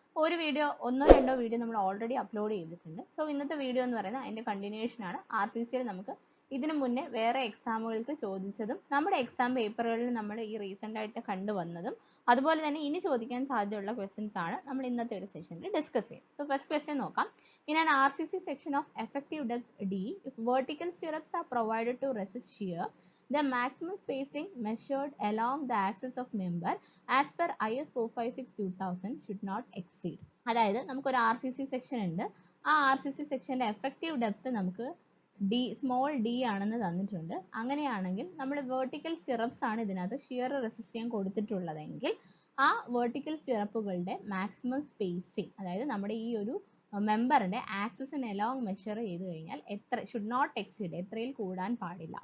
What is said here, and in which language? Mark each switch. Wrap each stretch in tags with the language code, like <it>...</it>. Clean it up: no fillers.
<ml>ഒരു വീഡിയോ ഒന്നോ രണ്ടോ വീഡിയോ നമ്മൾ ഓൾറെഡി അപ്ലോഡ് ചെയ്തിട്ടുണ്ട്. സോ ഇന്നത്തെ വീഡിയോ എന്ന് പറയുന്നത് അതിന്റെ കണ്ടിന്യൂഷൻ ആണ്. RCCയിൽ നമുക്ക് ഇതിനു മുന്നേ വേറെ എക്സാമുകൾക്ക് ചോദിച്ചതും നമ്മുടെ എക്സാം പേപ്പറുകളിൽ നമ്മൾ ഈ റീസെന്റ് ആയിട്ട് കണ്ടുവന്നതും അതുപോലെ തന്നെ ഇനി ചോദിക്കാൻ സാധ്യതയുള്ള ക്വസ്റ്റ്യൻസ് ആണ് നമ്മൾ ഇന്നത്തെ ഒരു സെഷനിൽ ഡിസ്കസ് ചെയ്യും. സോ ഫസ്റ്റ് ക്വസ്റ്റ്യൻ നോക്കാം.</ml> <en>In an RCC section of effective depth D, if vertical stirrups are provided to resist shear, the maximum spacing measured along the axis of member as per IS 456-2000 should not exceed.</en> <ml>അതായത് നമുക്കൊരു RCC section ഉണ്ട്. ആ RCC സെക്ഷന്റെ effective depth നമുക്ക് small d ആണെന്ന് തന്നിട്ടുണ്ട്. അങ്ങനെയാണെങ്കിൽ നമ്മൾ വെർട്ടിക്കൽ സ്റ്റിറപ്സ് ആണ് ഇതിനകത്ത് ഷിയർ റെസിസ്റ്റ് ചെയ്യാൻ കൊടുത്തിട്ടുള്ളതെങ്കിൽ ആ വെർട്ടിക്കൽ സ്റ്റിറപ്പുകളുടെ മാക്സിമം സ്പേസിങ്, അതായത് നമ്മുടെ ഈ ഒരു മെമ്പറിന്റെ ആക്സിസിന് എലോങ് മെഷർ ചെയ്ത് കഴിഞ്ഞാൽ</ml> <en>should not exceed,</en> <ml>എത്രയിൽ കൂടാൻ പാടില്ല.</ml>